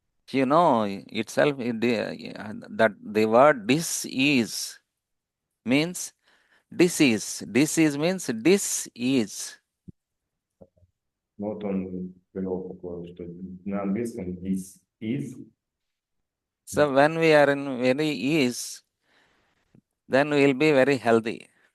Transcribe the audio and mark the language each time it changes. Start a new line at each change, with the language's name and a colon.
English: You know itself that the word disease means disease. Disease means disease.
Russian: Ну, вот он привел такое, что на английском
English: this is, So when we are in very ease, then we will be very healthy.